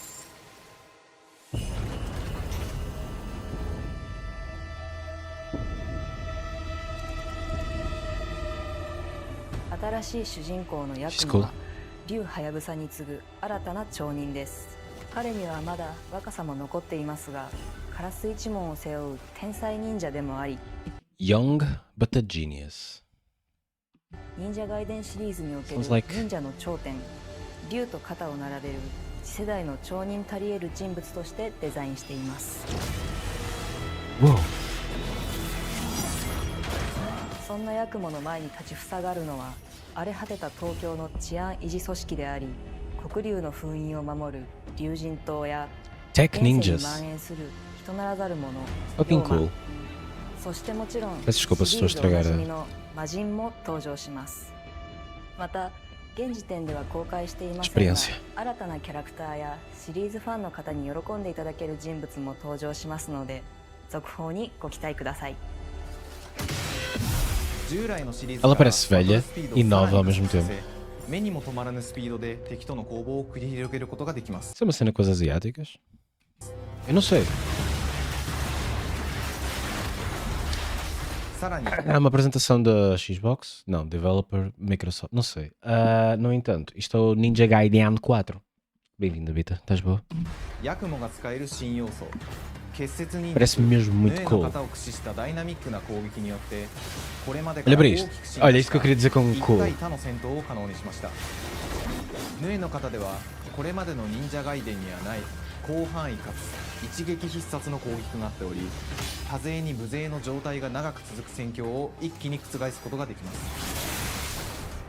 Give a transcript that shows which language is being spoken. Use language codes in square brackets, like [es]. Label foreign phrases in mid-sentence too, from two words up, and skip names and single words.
[ja] 新しい主人公のヤク [en] She's [ja] モ [en] cool. [ja] は竜ハヤブサに次ぐ新たな町人です。彼にはまだ若さも残っていますが、カラス一門を背負う天才忍者でもあり、 [en] Young but a genius. [ja] 忍者外伝シリーズにおける [en] Sounds like- [ja] 忍者の頂点、竜と肩を並べる次世代の町人たり得る人物としてデザインしています。 Whoa. そんなヤクモの前に立ちふさがるのは荒れ果てた東京の治安維持組織であり、黒竜の封印を守る竜神島や [en] Tech [ja] 現世に [en] ninjas. [ja] 蔓延する人ならざる者 [en] Fucking [ja] 妖魔 [en] cool. [ja] そしてもちろん [pt] Peço desculpa se [ja] シ [pt] estou [ja] リ [pt] a [ja] ーズおな [pt] estragar [ja] じ [pt] a- [ja] みの魔人も登場します。また現時点では公開していませんが、 [pt] Experiência. [ja] 新たなキャラクターやシリーズファンの方に喜んでいただける人物も登場しますので、続報にご期待ください。従来のシリーズ [pt] Ela [ja] から [pt] parece velha [ja] バトルスピードを [pt] e nova [ja] さら [pt] ao [ja] に [pt] mesmo [ja] 加速 [pt] tempo. [ja] させ、目にも止まらぬスピードで敵との攻防を繰り広げることができます。 [pt] Isso é uma cena com as asiáticas? Eu não sei. さらに É uma apresentação da Xbox? Não, developer Microsoft. Não sei. No entanto, isto é o Ninja Gaiden 4. Bem-vindo, Bita. Estás boa? [ja] ヤクモが使える新要素、結節忍 [pt] Parece [ja] 術、 [pt] mesmo [ja] ヌ [pt] muito [ja] エの [pt] cool. [ja] 型を駆使したダイナミックな攻撃によって、これまでか [pt] Olha [ja] ら [pt] para [ja] 大き [pt] isto. [ja] く進化 [pt] Olha, [ja] し [pt] isso que eu [ja] た [pt] queria dizer com [ja] 一 [pt] cool. [ja] 対他の戦闘を可能にしました。ヌエの型ではこれまでの忍者ガイデンにはない広範囲かつ一撃必殺の攻撃となっており、多勢に無勢の状態が長く続く戦況を一気に覆すことができます。